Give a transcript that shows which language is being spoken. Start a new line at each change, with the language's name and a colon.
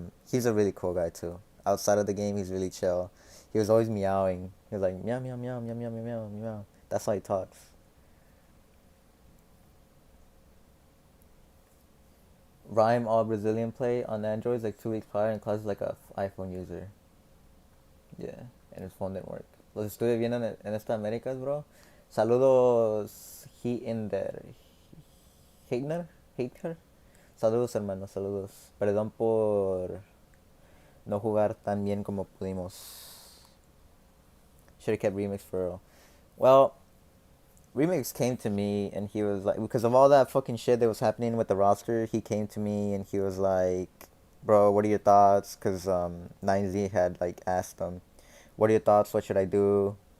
English: He's a really cool guy too. Outside of the game, he's really chill. He was always meowing. He was like meow meow meow meow meow meow meow meow. That's how he talks. Rhyme all Brazilian play on Androids like 2 weeks prior and class like a iPhone user. Yeah, and his phone didn't work.
Spanish: Los estuve viendo en esta Américas, bro. Saludos, Hinder. Hitner. Hitler. Saludos, hermano, saludos. Perdón por no jugar tan bien como pudimos.
English: Should have kept Remix for real. Well, Remix came to me and he was like, because of all that fucking shit that was happening with the roster, he came to me and he was like, bro, what are your thoughts? Because 9Z had like asked him, what are your thoughts? What should I do?